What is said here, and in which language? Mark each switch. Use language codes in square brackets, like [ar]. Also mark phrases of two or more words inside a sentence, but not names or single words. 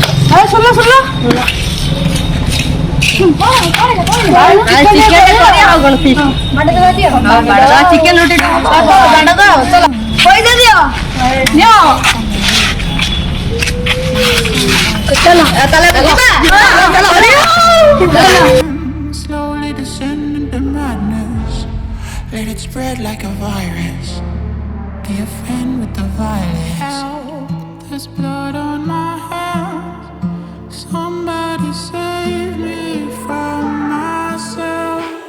[or] ଆରେ ଶୁଣ ଚିକେନଟା କରିବା ଆଉ କ'ଣ [en] fish chicken [or] ରୁଟି ଚାଲ ପଇସା ଦିଅ ନିଅ ଚାଲ ତାହେଲେ [en] slowly descend into madness. Let it spread like a virus. Be a friend with the violence. Help, there's blood on my hands. Somebody save me from myself.